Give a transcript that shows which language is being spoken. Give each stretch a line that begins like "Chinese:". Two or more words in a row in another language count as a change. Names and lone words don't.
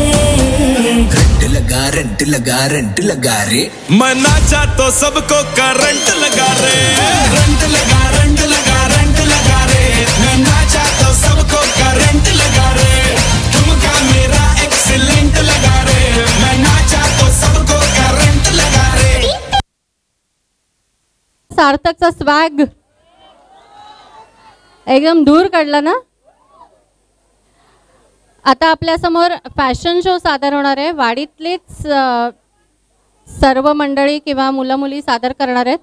Hindi: रंट लगा रे, मैं नाचा तो सबको करंट लगा रे. रंट लगा रे, मैं नाचा तो सबको करंट लगा रे. ठुमका मेरा एक्सीलेंट लगा रे, मैं नाचा तो सबको करंट लगा रे.
Marathi: सार्थकचा स्वॅग एकदम दूर काढला ना. आता आपल्यासमोर फॅशन शो सादर होणार आहे. वाडीतलीच सर्व मंडळी किंवा मुलं मुली सादर करणार आहेत.